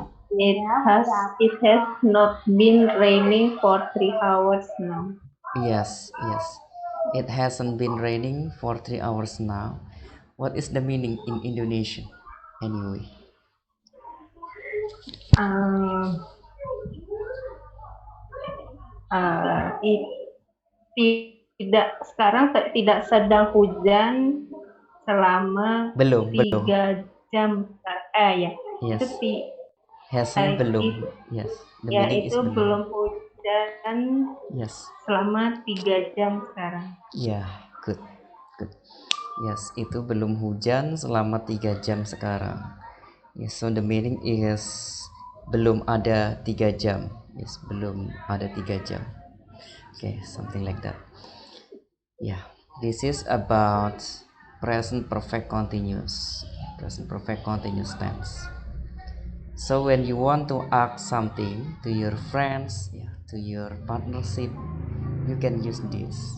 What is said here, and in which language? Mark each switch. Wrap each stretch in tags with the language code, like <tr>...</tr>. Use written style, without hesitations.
<en>It has not been raining for 3 hours now. Yes, yes. It hasn't been raining for 3 hours now. What is the meaning in Indonesian? Anyway.</en> <id>Um, it tidak sedang hujan selama Belum. 3 jam. Ya.</id> <en>Yes.</en> <id>Itu</id> <en>Hasn't belum. Yes. The meaning is</en> <id>itu belum. belum hujan</id> <en>Yes.</en> <id>selama 3 jam sekarang.</id> <en>Ya, good. Good.</en> <id>Yes, itu belum hujan selama 3 jam sekarang.</id> <en>Yes, so the meaning is</en> <id>belum ada 3 jam.</id> <en>Yes,</en> <id>belum ada 3 jam.</id> <en>Okay, something like that. Yeah, this is about present perfect continuous. Present perfect continuous tense. So when you want to ask something to your friends, to your partnership, you can use this.</en>